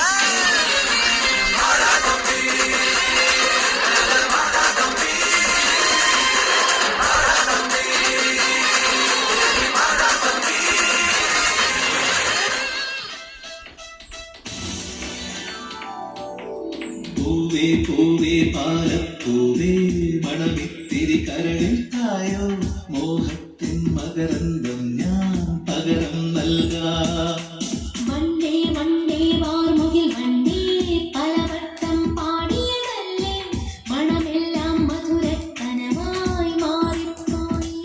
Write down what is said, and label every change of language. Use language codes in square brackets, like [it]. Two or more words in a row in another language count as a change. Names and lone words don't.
[ta] வாடா தம்பி, வாடா தம்பி, வாடா தம்பி, வாடா தம்பி. பூவே பூவே பாலப்பூவே [ml] മണമിത്തിരി കരളിൽ തായോ മോഹത്തിൻ മകരന്തം ഞാൻ പകരം നൽകാം. വണ്ടേ വണ്ടേ വാർമുകിൽ വണ്ടേ പലവട്ടം പാടിയതല്ലേ മണമെല്ലാം മധുരക്കനവായി മാറിപ്പോയി.